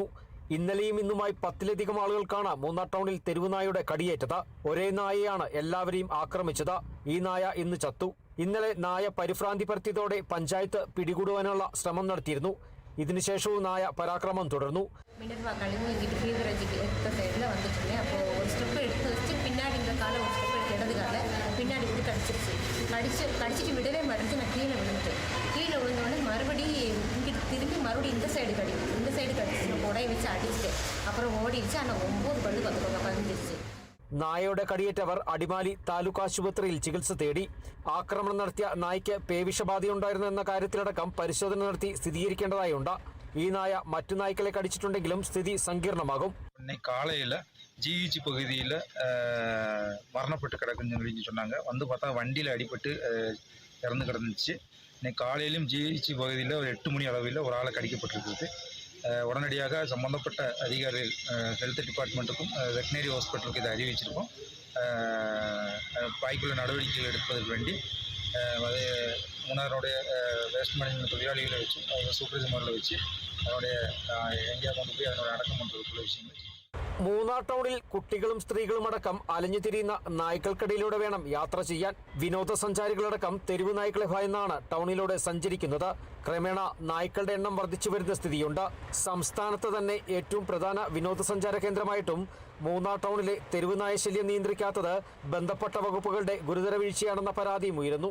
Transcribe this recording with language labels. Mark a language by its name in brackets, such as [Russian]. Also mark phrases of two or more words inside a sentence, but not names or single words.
[Malayalam] ഇന്നലെയും ഇന്നുമായി 10ലധികം ആളുകൾക്കാണ് മൂന്നാർ ടൗണിൽ തെരുവുനായയുടെ കടിയേറ്റത്. ഒരേ നായയാണ് എല്ലാവരെയും ആക്രമിച്ചത്. ഈ നായ ഇന്ന് ചത്തു. ഇന്നലെ നായ പരിഭ്രാന്തി പരത്തിയതോടെ പഞ്ചായത്ത് പിടികൂടുവാനുള്ള ശ്രമം നടത്തിയിരുന്നു. ഇതിനുശേഷവും നായ പരാക്രമം തുടർന്നു. [Tamil] கடிச்சிட்டு விடவே மாட்டேங்குது. நான் கீழே விழுந்தோடனே மறுபடியும் இங்கிட்டு திரும்பி மறுபடியும் இந்த சைடு கடிச்சு உடைய வச்சு அடிச்சுட்டு அப்புறம் ஓடிடுச்சு. ஆனால் 9 பல்லு பதிஞ்சிருச்சு. [Malayalam] നായയുടെ കടിയേറ്റവർ അടിമാലി താലൂക്ക് ആശുപത്രിയിൽ ചികിത്സ തേടി. ആക്രമണം നടത്തിയ നായ്ക്ക് പേവിഷബാധയുണ്ടായിരുന്നു എന്ന കാര്യത്തിലടക്കം പരിശോധന നടത്തി സ്ഥിരീകരിക്കേണ്ടതായുണ്ട്. ഈ നായ മറ്റു നായ്ക്കളെ കടിച്ചിട്ടുണ്ടെങ്കിലും സ്ഥിതി സങ്കീർണമാകും. [Tamil] காலையில் ஜிஹெச் பகுதியில் மரணப்பட்டு கிடக்குன்னு சொல்லி சொன்னாங்க. வந்து பார்த்தா வண்டியில் அடிபட்டு இறந்து கிடந்துச்சு. இன்னைக்கு காலையிலும் ஜிஹெச் பகுதியில் ஒரு 8 மணி அளவில் ஒரு ஆளை கடிக்கப்பட்டிருக்குது. உடனடியாக சம்பந்தப்பட்ட அதிகாரிகள் ஹெல்த் டிபார்ட்மெண்ட்டுக்கும் வெட்டினரி ஹாஸ்பிட்டலுக்கு இதை அறிவிச்சிருக்கோம். வாய்ப்புள்ள நடவடிக்கைகள் எடுப்பதற்கு வேண்டி அது மூணாருடைய [English] waste management [Tamil] தொழிலாளிகளை வச்சு சூப்பர்வைசர்மாரில் வச்சு அதனுடைய எங்கேயா கொண்டு போய் அதனோட அடக்கம் பண்ணுறதுக்குள்ள விஷயங்கள். [Malayalam] മൂന്നാർ ടൗണിൽ കുട്ടികളും സ്ത്രീകളും അടക്കം അലഞ്ഞുതിരിയുന്ന നായ്ക്കൾക്കിടയിലൂടെ വേണം യാത്ര ചെയ്യാൻ. വിനോദസഞ്ചാരികളടക്കം തെരുവ് നായ്ക്കളെ ഭയന്നാണ് ടൗണിലൂടെ സഞ്ചരിക്കുന്നത്. ക്രമേണ നായ്ക്കളുടെ എണ്ണം വർദ്ധിച്ചു വരുന്ന സ്ഥിതിയുണ്ട്. സംസ്ഥാനത്ത് തന്നെ ഏറ്റവും പ്രധാന വിനോദസഞ്ചാര കേന്ദ്രമായിട്ടും മൂന്നാർ ടൗണിലെ തെരുവ് നായശല്യം നിയന്ത്രിക്കാത്തത് ബന്ധപ്പെട്ട വകുപ്പുകളുടെ ഗുരുതര വീഴ്ചയാണെന്ന പരാതിയും ഉയരുന്നു.